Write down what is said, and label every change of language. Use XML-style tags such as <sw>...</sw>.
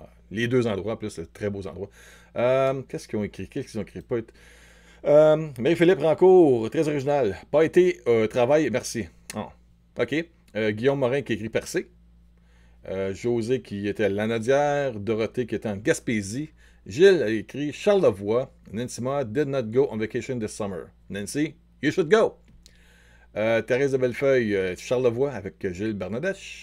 <fr>Les deux endroits, en plus, c'est très beaux endroits. Qu'est-ce qu'ils ont écrit? Qu'est-ce qu'ils ont écrit? Pas été... Marie-Philippe Rancourt, très original. Pas été travail, merci. Oh. OK. Guillaume Morin qui écrit Percé. José qui était à Lanaudière. Dorothée qui était en Gaspésie. Gilles a écrit Charles Lavoie.</fr> <en>Nancy Ma did not go on vacation this summer. Nancy, you should go.</en> <fr>Thérèse de Bellefeuille, Charles Lavoie avec Gilles Bernadette.</fr>